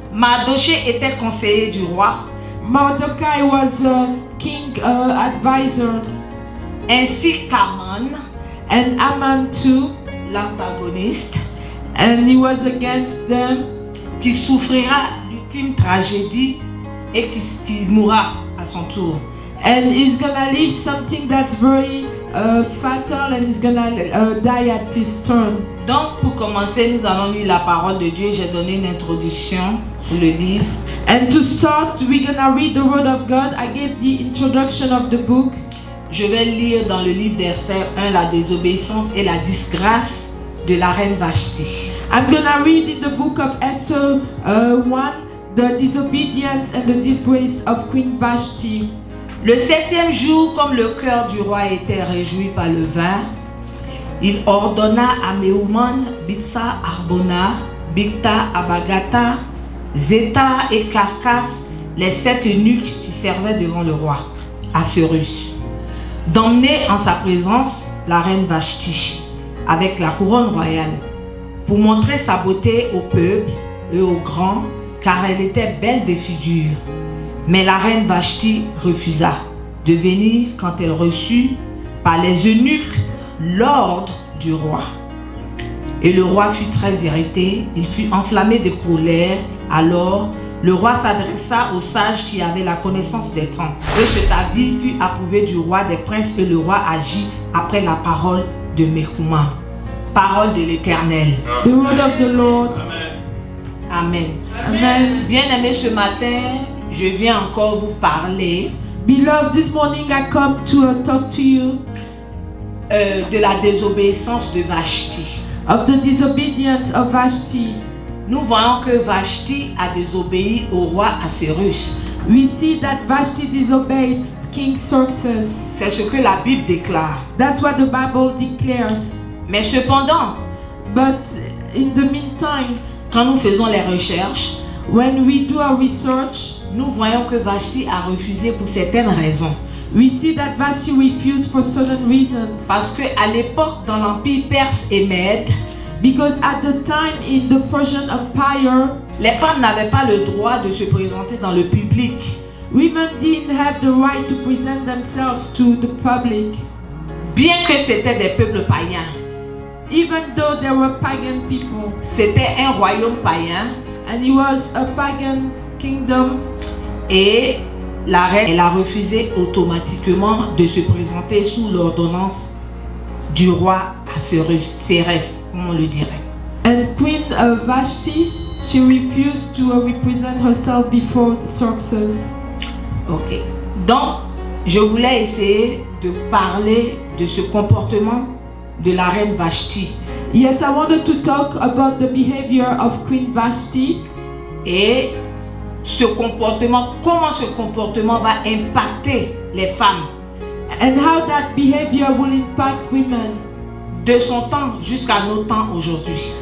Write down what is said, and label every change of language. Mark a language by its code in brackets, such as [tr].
[fr] Mardoché était conseiller du roi. [en] Mordecai was a king advisor. [fr] Ainsi qu'Aman, [en] And Aman too. [fr] l'antagoniste, [en] And he was against them. [fr] qui souffrira l'ultime tragédie et qui mourra à son tour. [en] And he's gonna live something that's very fatal, and he's gonna die at his turn. [fr] Donc, pour commencer, nous allons lire la parole de Dieu. J'ai donné une introduction pour le livre. [en] And to start, we're gonna read the word of God. I gave the introduction of the book. [fr] Je vais lire dans le livre d'Esther 1 la désobéissance et la disgrâce de la reine Vashti. [en] I'm gonna read in the book of Esther 1 the disobedience and the disgrace of Queen Vashti. [fr] Le 7e jour, comme le cœur du roi était réjoui par le vin, il ordonna à Méouman, Bitsa, Arbona, Bigta, Abagata, Zeta et Carcasse, les 7 eunuques qui servaient devant le roi, Assuérus, d'emmener en sa présence la reine Vashti avec la couronne royale pour montrer sa beauté au peuple et aux grands, car elle était belle de figure. Mais la reine Vashti refusa de venir quand elle reçut par les eunuques l'ordre du roi. Et le roi fut très irrité, il fut enflammé de colère. Alors le roi s'adressa aux sages qui avaient la connaissance des temps. Et cet avis fut approuvé du roi des princes, et le roi agit après la parole de Mécouma. Parole de l'Éternel. [en] The word of the Lord. [fr] Amen. [en] Amen. [fr] Bien-aimés, ce matin, je viens encore vous parler [en] Beloved, this morning I come to talk to you [fr] de la désobéissance de Vashti. [en] of the disobedience of Vashti. [fr] Nous voyons que Vashti a désobéi au roi Assuérus. [en] We see that Vashti disobeyed King Xerxes. [fr] C'est ce que la Bible déclare. [en] That's what the Bible declares. [fr] Mais cependant, [en] But in the meantime, [fr] quand nous faisons les recherches, [en] when we do our research, [fr] nous voyons que Vashti a refusé pour certaines raisons. [en] we see that Vashti refused for certain reasons. [fr] Parce qu'à l'époque, dans l'Empire perse et Mède, [en] Because at the time in the Persian Empire, [fr] les femmes n'avaient pas le droit de se présenter dans le public. [en] women didn't have the right to present themselves to the public. [fr] Bien que c'était des peuples païens, [en] Even though they were pagan people, [fr] c'était un royaume païen, [en] and it was a pagan kingdom, [fr] et la reine, elle a refusé automatiquement de se présenter sous l'ordonnance du roi Assuérus, Cérès, comme on le dirait. [en] and Queen Vashti, she refused to represent herself before Xerxes. Ok. [fr] Donc, je voulais essayer de parler de ce comportement de la reine Vashti. [en] Yes, I wanted to talk about the behavior of Queen Vashti [fr] Et ce comportement, comment ce comportement va impacter les femmes [en] and how that behavior will impact women [fr] de son temps jusqu'à nos temps aujourd'hui.